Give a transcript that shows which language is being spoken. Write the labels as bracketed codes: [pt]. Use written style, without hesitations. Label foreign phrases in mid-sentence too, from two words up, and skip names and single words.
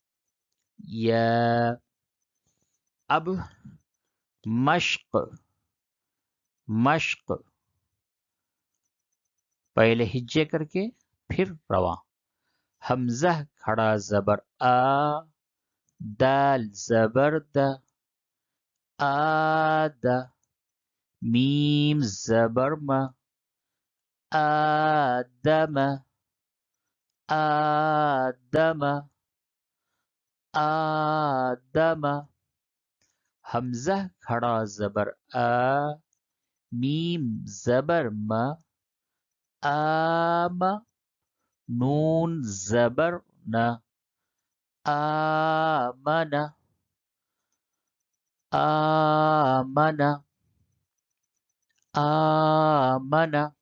[ur] اب مشق پہلے ہجے کر کے پھر رواں. حمزہ کھڑا زبر آ، دال زبر دا، آد، میم زبر ما، آدم، آدم، آدم. حمزہ کھڑا زبر آ، میم زبر ما، آم، نون زبر نا، آمن، آمن، آمن.